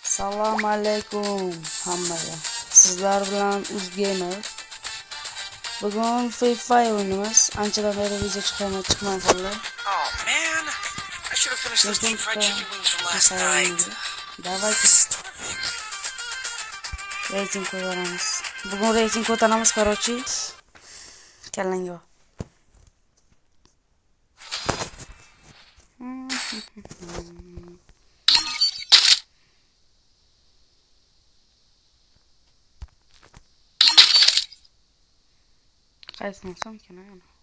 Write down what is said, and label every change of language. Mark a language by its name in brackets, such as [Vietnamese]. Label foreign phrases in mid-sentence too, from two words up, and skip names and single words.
[Uzbek] Assalomu alaykum hammaga. Sizlar bilan Uzgamer. Bugun Free Fire o'ynaymiz. Anchadan beri video chiqmay qoldi. [English] Oh man, I should have finished those deep fried chicken wings from last night. [Uzbek] Давайте. Рейтинг ko'taramiz. Bugun reйтинг ko'taramiz, короче. Kallango. Qaysini olsam ekan ana.